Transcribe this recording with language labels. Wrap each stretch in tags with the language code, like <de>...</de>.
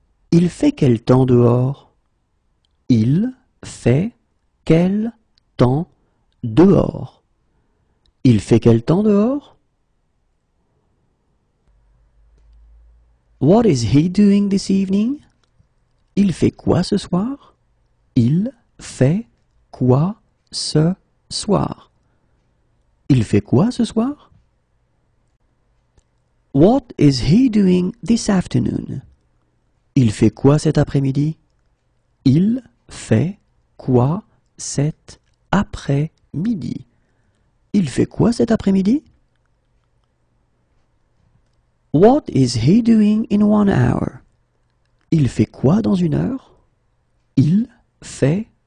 <fr>Il fait quel temps dehors? Il fait quel temps dehors? Il fait quel temps dehors?</fr> <en>What is he doing this evening?</en> <fr>Il fait quoi ce soir? Il fait quoi ce soir? Il fait quoi ce soir?</fr> <en>What is he doing this afternoon?</en> <fr>Il fait quoi cet après-midi? Il fait quoi cet après-midi? Il fait quoi cet après-midi?</fr> <en>What is he doing in 1 hour?</en> <fr>Il fait quoi dans 1 heure? Il fait</fr>